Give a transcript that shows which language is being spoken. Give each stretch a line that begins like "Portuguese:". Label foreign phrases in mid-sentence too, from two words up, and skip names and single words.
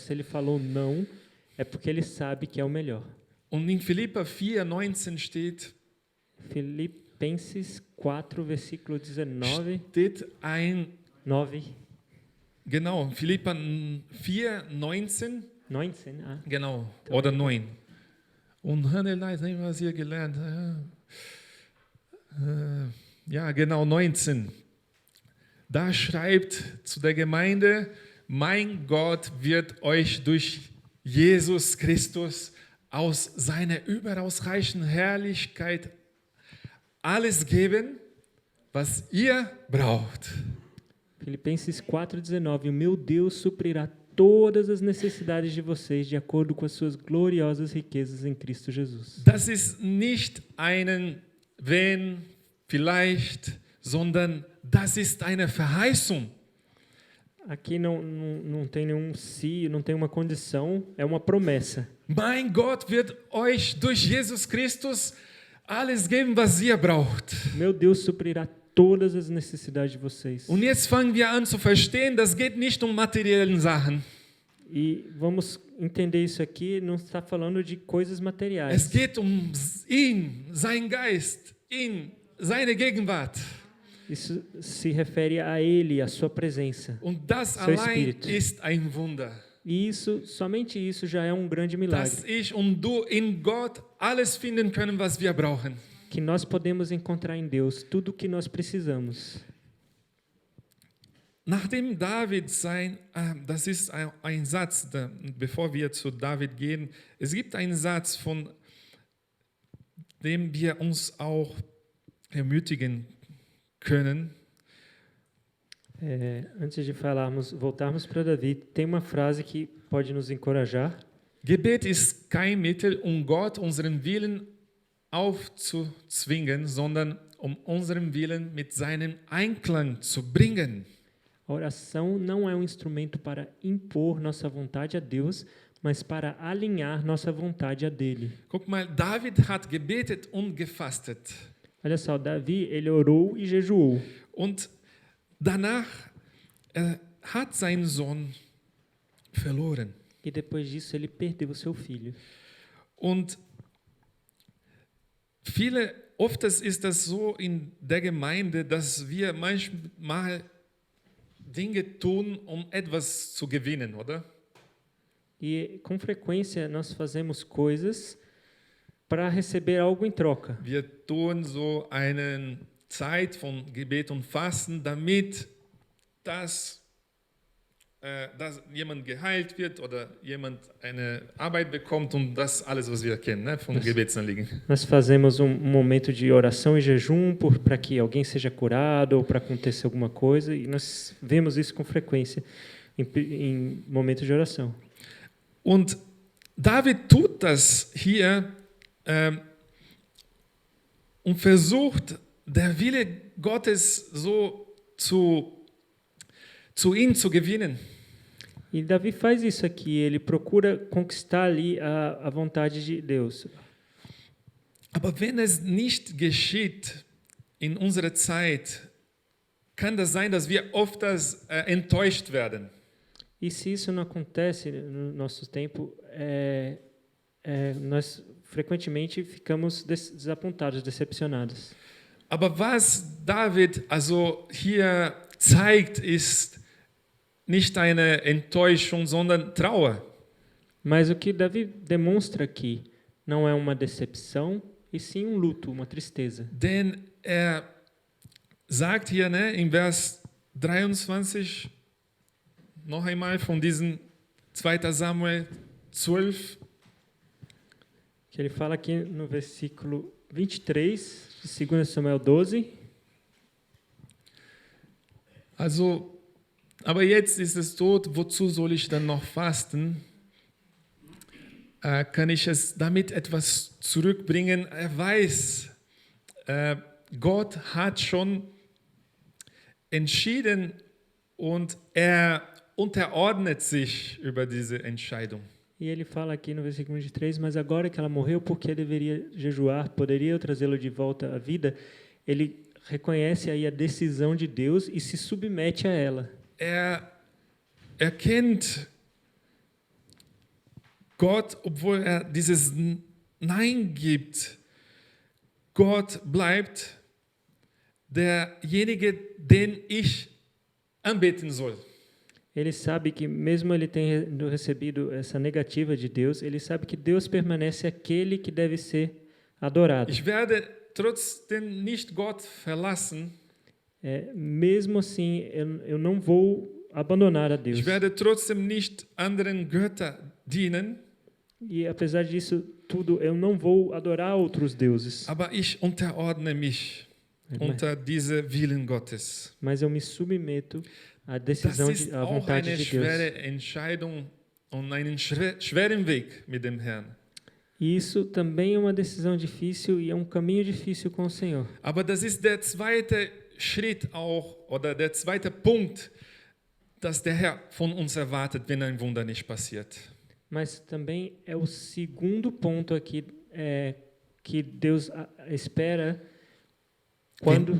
Portuguese: Se Ele falou não, é porque Ele sabe que é o melhor.
German: Und in Philipper 4,19 steht
Portuguese: Filipenses 4, versículo 19,
German: steht ein, 9, genau, Philipper 4,19, 19, genau, oder 9. Und Hannelein, haben wir es hier gelernt. Ja, genau, 19. Da schreibt zu der Gemeinde, mein Gott wird euch durch Jesus Christus aus seiner überaus reichen Herrlichkeit alles geben, was ihr braucht.
Portuguese: Filipenses 4,19. O meu Deus suprirá todas as necessidades de vocês de acordo com as suas gloriosas riquezas em Cristo Jesus.
German: Das ist nicht einen wenn, vielleicht, sondern das ist eine Verheißung.
Portuguese: Aqui não tem nenhum se, não tem uma condição, é uma promessa.
German: Mein Gott wird euch durch Jesus Christus alles geben, was ihr braucht.
Portuguese: Meu Deus suprirá todas as necessidades de vocês.
German: Und jetzt fangen wir an zu verstehen, das geht nicht um materiellen Sachen.
Portuguese: E vamos entender isso aqui, não está falando de coisas materiais.
German: Es geht um ihn, sein Geist, ihn, seine Gegenwart.
Portuguese: Isso se refere a Ele, a sua presença.
German: Und das
Portuguese: Seu
German: allein
Portuguese: Espírito.
German: ist ein Wunder.
Portuguese: E isso, somente isso já é um grande milagre.
German: dass ich und du in Gott alles finden können, was wir brauchen.
Portuguese: Que nós podemos encontrar em Deus tudo o que nós precisamos.
German: Nachdem David das ist ein Satz, bevor wir zu David gehen, es gibt einen Satz, von dem wir uns auch ermutigen können.
Portuguese: Antes de voltarmos para Davi, tem uma frase que pode nos encorajar.
German: Gebet ist kein Mittel, um Gott unseren Willen aufzuzwingen, sondern um unseren Willen mit seinem Einklang zu bringen.
Portuguese: A oração não é um instrumento para impor nossa vontade a Deus, mas para alinhar nossa vontade a dele.
German: Guck mal, David hat gebetet und gefastet.
Portuguese: Olha só, Davi, ele orou e jejuou.
German: Und danach hat sein Sohn verloren.
Portuguese: E depois disso ele perdeu o seu filho.
German: Und oft ist das so in der Gemeinde, dass wir manchmal Dinge tun, um etwas zu gewinnen, oder?
Portuguese: E com frequência nós fazemos coisas para receber algo em troca.
German: Wir tun so eine Zeit von Gebet und Fasten, damit dass jemand geheilt wird oder jemand eine Arbeit bekommt und das alles, was wir kennen, ne, von Gebetsanliegen.
Portuguese: Nós fazemos momento de oração e jejum para que alguém seja curado ou para acontecer alguma coisa, e nós vemos isso com frequência em momentos de oração.
German: Und David tut das hier und versucht, der Wille Gottes so zu ihm zu gewinnen.
Portuguese: E Davi faz isso aqui, ele procura conquistar ali a vontade de Deus.
German: Aber wenn es nicht geschieht in unserer Zeit, kann das sein, dass wir oft enttäuscht werden.
Portuguese: E se isso não acontece no nosso tempo, nós frequentemente ficamos desapontados, decepcionados.
German: Aber was David also hier zeigt, ist nicht eine Enttäuschung, sondern Trauer.
Portuguese: Mas o que Davi demonstra aqui não é uma decepção, e sim um luto, uma tristeza.
German: Denn sagt hier, ne, in Vers 23, noch einmal von diesem 2. Samuel 12,
Portuguese: Que ele fala aqui no versículo 23 de 2 Samuel 12.
German: also, aber jetzt ist es tot, wozu soll ich dann noch fasten? Kann ich es damit etwas zurückbringen? Er weiß, Gott hat schon entschieden und er unterordnet sich über diese Entscheidung.
Portuguese: E ele fala aqui no versículo 23, mas agora que ela morreu, por que deveria jejuar? Poderia eu trazê-lo de volta à vida? Ele reconhece aí a decisão de Deus e se submete a ela.
German: Er erkennt Gott, obwohl er dieses Nein gibt. Gott bleibt derjenige, den ich anbeten soll.
Portuguese: Ele sabe que, mesmo ele tendo recebido essa negativa de Deus, ele sabe que Deus permanece aquele que deve ser adorado.
German: Ich werde trotzdem nicht Gott verlassen.
Portuguese: Mesmo assim, eu não vou abandonar a Deus.
German: Ich werde trotzdem nicht anderen Götter dienen.
Portuguese: E apesar disso tudo, eu não vou adorar outros deuses.
German: Aber ich unterordne mich unter diese Willen Gottes.
Portuguese: Mas eu me submeto à
German: Das
Portuguese: decisão,
German: ist
Portuguese: à
German: auch
Portuguese: vontade
German: eine
Portuguese: de Deus.
German: schwere Entscheidung und einen schweren Weg mit dem Herrn.
Portuguese: E isso também é uma decisão difícil e é um caminho difícil com o Senhor.
German: Aber das ist der zweite Schritt auch, oder der zweite Punkt, dass der Herr von uns erwartet, wenn ein Wunder nicht passiert.
Portuguese: Mas também é o segundo ponto aqui que Deus espera quando